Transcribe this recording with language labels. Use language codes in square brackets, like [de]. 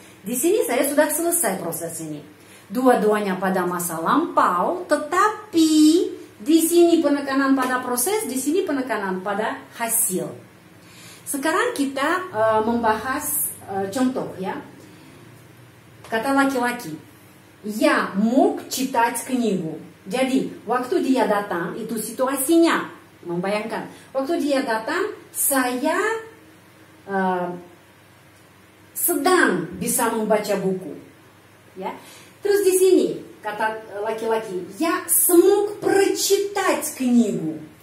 [id] Di sini saya sudah selesai proses ini. Dua-duanya pada masa lampau, tetapi di sini penekanan pada proses, di sini penekanan pada hasil. Sekarang kita membahas contoh ya. Kata laki-laki, [ru] я мог читать книгу. [id] Jadi, waktu dia datang, itu situasinya. Membayangkan, waktu dia datang, saya sedang bisa membaca buku. Ya. Terus di sini, kata laki-laki, [ru] я смог прочитать книгу.